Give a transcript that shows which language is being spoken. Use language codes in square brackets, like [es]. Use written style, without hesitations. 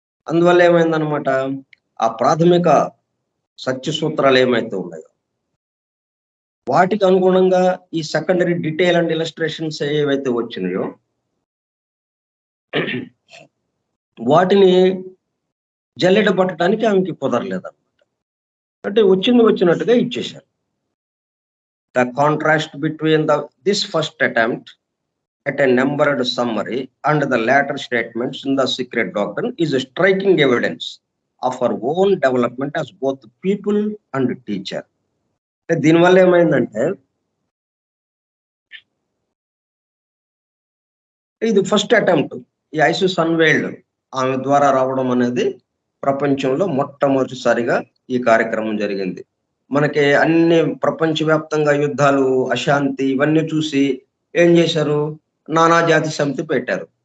[te] అందువల్ల ఏమైందనమాట, ఆ ప్రాథమిక సత్య సూత్రాలు ఏమైతే ఉన్నాయో వాటికి అనుగుణంగా ఈ [en] secondary detail and illustrations [te] ఏవైతే వచ్చినాయో వాటిని జల్లెడ పట్టడానికి ఆమెకి కుదరలేదన్నమాట. అంటే వచ్చింది వచ్చినట్టుగా ఇచ్చేశారు. [en] The contrast between this first attempt at a numbered summary and the latter statements in the secret doctrine is a striking evidence of our own development as both people and teacher. [te] దీనివల్ల ఏమైందంటే, ఇది first attempt, ఈ ISIS unveiled ఆమె ద్వారా రావడం అనేది ప్రపంచంలో మొట్టమొదటిసారిగా ఈ కార్యక్రమం జరిగింది. మనకి అన్ని ప్రపంచవ్యాప్తంగా యుద్ధాలు, అశాంతి ఇవన్నీ చూసి ఏం చేశారు, నానా జాతి సమితి పెట్టారు.